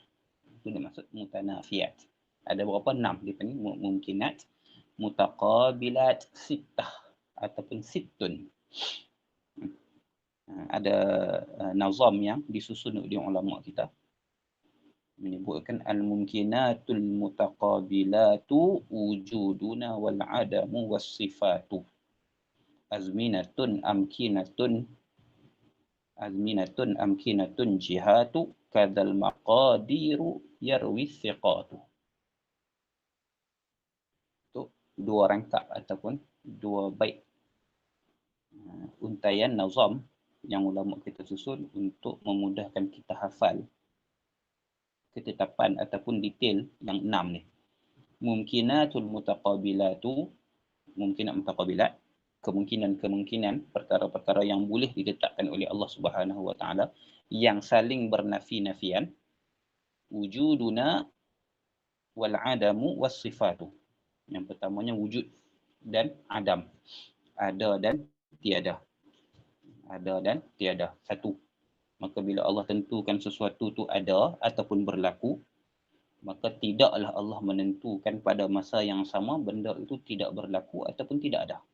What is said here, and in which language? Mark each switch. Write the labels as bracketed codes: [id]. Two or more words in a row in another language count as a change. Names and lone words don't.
[ms] Itu dia maksud mutanafiyat. Ada berapa? 6 dia panggil [ar] ممكنات متقابلات ستة [ms] ataupun sittun. Ada nazam yang disusun oleh ulama kita menyebutkan [ar] الممكناتُ المتقابلاتُ وجودُنا والعدمُ والصفاتُ أزمنةٌ أمكنةٌ جهاتُ كذا المقاديرُ يروي الثقاتُ. [ms] Dua rangkap ataupun dua bait untaian nazam yang ulama kita susun untuk memudahkan kita hafal ketetapan ataupun detail yang 6 ni. [ar] الممكناتُ المتقابلاتُ، ممكنات متقابلات, [ms] kemungkinan-kemungkinan perkara-perkara yang boleh diletakkan oleh Allah [ar] سبحانه وتعالى [ms] yang saling bernafi-nafian, [ar] وجودُنا والعدمُ والصفاتُ. [ms] Yang pertamanya wujud dan adam. Ada dan tiada. Ada dan tiada. Satu. Maka bila Allah tentukan sesuatu tu ada ataupun berlaku, maka tidaklah Allah menentukan pada masa yang sama benda itu tidak berlaku ataupun tidak ada.